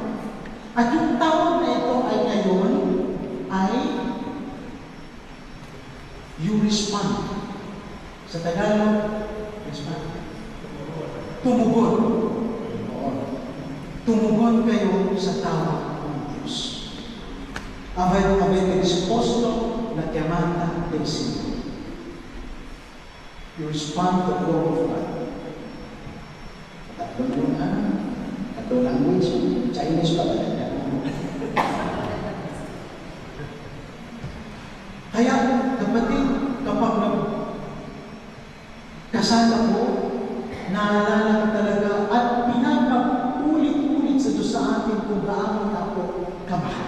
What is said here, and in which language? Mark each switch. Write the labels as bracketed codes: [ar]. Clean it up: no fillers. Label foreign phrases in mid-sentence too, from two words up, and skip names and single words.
[tl] At yung tawag na ito ay ngayon ay [en] you respond. [tl] Sa Tagalog, respond. Tumugon. Tumugon kayo sa tawag ng Diyos. [it] Avete risposto la chiamata del Signore. [en] You respond to the call of God. [tl] Tatlong language, Chinese pa talaga. Kaya, kapatid, kapag kasal ako, naalala ko talaga at pinapag-ulit-ulit sa Diyos sa atin kung gaano ako kamahal.